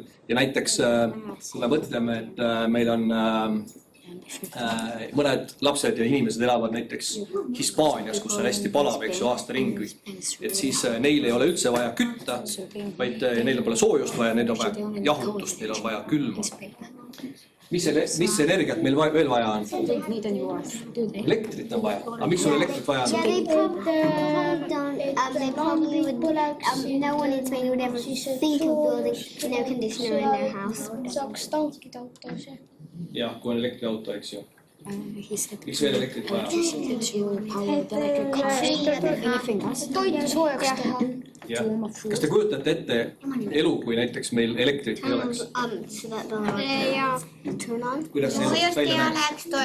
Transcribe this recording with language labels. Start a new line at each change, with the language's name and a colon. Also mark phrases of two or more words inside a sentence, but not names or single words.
Estonian: Ja näiteks, kui me mõtleme, et meil on mõned lapsed ja inimesed elavad näiteks Hispaanias, kus on hästi palav, eks ju, aasta ringi. Et siis neil ei ole üldse vaja kütta, vaid neil pole soojust vaja, neil on vaja jahutust, neil on vaja külma. Mis energiat meil veel vaja on? Elektrit on vaja. Aga miks sul elektrit vaja on?
English: They probably would, no one in Spain would ever think of building an air conditioner in their house.
Estonian: Saaks tankida autos. Jah, kui on elektriauto, eks ju. Miks veel elektrit vaja? Toitu soojaks teha. Kas te kujutate ette elu, kui näiteks meil elektrit ei oleks? Kuidas see elust välja näeks?